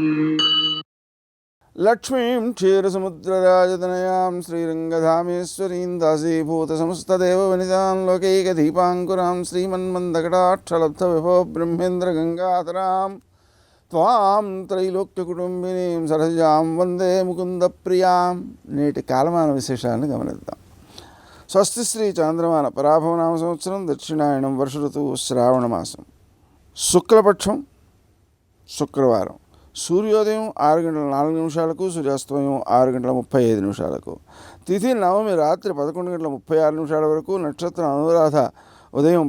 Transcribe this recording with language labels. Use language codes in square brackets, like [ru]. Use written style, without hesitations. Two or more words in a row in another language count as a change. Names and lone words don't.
[sa] लक्ष्मीं क्षीरसमुद्रराजतनयां श्रीरङ्गधामेश्वरीं दासीभूतसमस्तदेववनितां लोकैकदीपाङ्कुरां श्रीमन्मन्दकटाक्षलब्धविभो ब्रह्मेन्द्रगङ्गाधरां त्वां त्रैलोक्यकुटुम्बिनीं सरजां वन्दे मुकुन्दप्रियां. [te] నేటి కాలమాన విశేషాలను గమనిద్దాం. స్వస్తి శ్రీ చాంద్రమాన పరాభవనామ సంవత్సరం దక్షిణాయనం వర్ష ఋతువు శ్రావణమాసం శుక్లపక్షం శుక్రవారం సూర్యోదయం 6:04 సూర్యాస్తమయం 6:35 తిథి నవమి రాత్రి 11:36 వరకు, నక్షత్రం అనురాధ ఉదయం